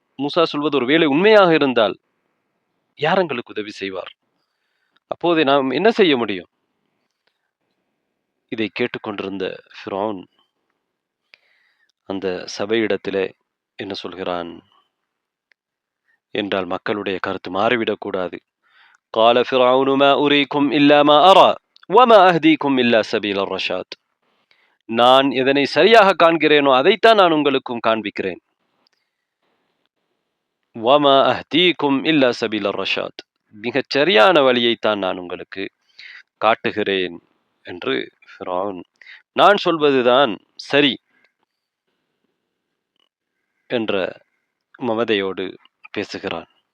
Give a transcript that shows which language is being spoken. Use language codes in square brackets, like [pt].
[ta] மூசா சொல்வது ஒருவேளை உண்மையாக இருந்தால் யார் எங்களுக்கு உதவி செய்வார்? அப்போது நாம் என்ன செய்ய முடியும்? இதை கேட்டுக்கொண்டிருந்த ஃபிரௌன் அந்த சபையிடத்திலே என்ன சொல்கிறான் என்றால், மக்களுடைய கருத்து மாறிவிடக்கூடாது. [ar] قال فرعون ما أريكم إلا ما أرى وما أهديكم إلا سبيل الرشاد, [ta] நான் எதனை சரியாக காண்கிறேனோ அதைத்தான் நான் உங்களுக்கும் காண்பிக்கிறேன். [ar] وما أهديكم إلا سبيل الرشاد, [ta] மிகச் சரியான வழியைத்தான் நான் உங்களுக்கு காட்டுகிறேன் என்று ஃபிரௌன், நான் சொல்வதுதான் சரி என்ற மமதையோடு பேசுகிறான்.